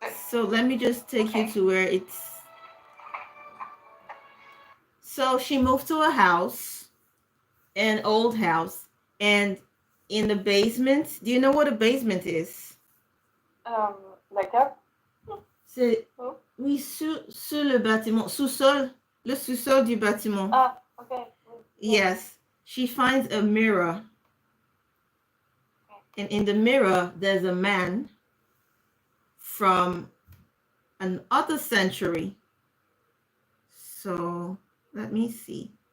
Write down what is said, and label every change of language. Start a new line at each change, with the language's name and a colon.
English: So let me just take you to where it's. So she moved to a house, an old house, and in the basement. Do you know what a basement is? Like that?
French: C'est Oh. oui sur le bâtiment, sous-sol, le sous-sol du bâtiment.
English: Ah, okay. Yes, she finds a mirror, and in the mirror there's a man from an other century. So let me see.